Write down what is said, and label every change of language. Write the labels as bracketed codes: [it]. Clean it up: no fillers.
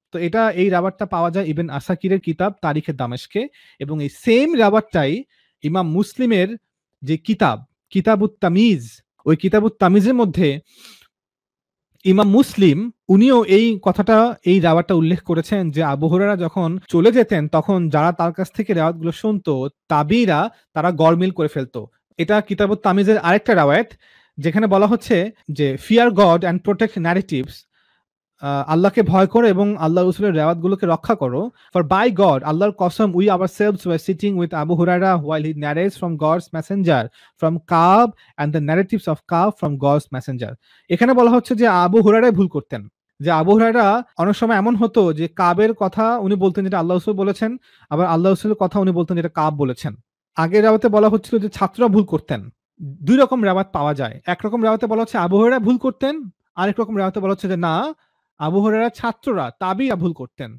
[bn] তো এটা এই রাবারটা পাওয়া যায় ইবন আসাকিরের কিতাব তারিখে দামেস্কে, এবং এই সেম রাবারটাই ইমাম মুসলিমের যে কিতাব কিতাবুত তামিজ, ওই কিতাবুত তামিজের মধ্যে ইমাম মুসলিম উনিও এই কথাটা, এই রাওয়াতটা উল্লেখ করেছেন যে আবু হুরায়রা যখন চলে যেতেন তখন যারা তার কাছ থেকে রাওয়াতগুলো শুনতো, তাবিরা, তারা গরমিল করে ফেলতো। এটা কিতাবুত তামিজের আরেকটা রাওয়ায়াত, যেখানে বলা হচ্ছে যে [en] fear God and protect narratives, [bn] আল্লাহকে ভয় করো এবং আল্লাহ রসুলের রেওয়াতগুলোকে রক্ষা করো। [en] for by God, [bn] আল্লাহর কসম, [en] We ourselves were sitting with Abu Hurairah while he narrates from God's messenger from Ka'b and the narratives of Ka'b from God's messenger. [bn] এখানে বলা হচ্ছে যে আবু হুরায়রাই ভুল করতেন, যে আবু হুরায়রা অনেক সময় এমন হতো যে কাবের কথা উনি বলতেন যেটা আল্লাহ রসুল বলেছেন, আবার আল্লাহ রসুলের কথা উনি বলতেন যেটা কাব বলেছেন। আগের রাওয়াতে বলা হচ্ছিল যে ছাত্ররা ভুল করতেন। দুই রকম রাওয়াত পাওয়া যায়, একরকম রাওয়াতে বলা হচ্ছে আবু হুরায়রা ভুল করতেন, আরেক রকম রাওয়াতে বলা হচ্ছে যে না, আবু হুরায়রা ছাত্ররা, তাবিরা ভুল করতেন।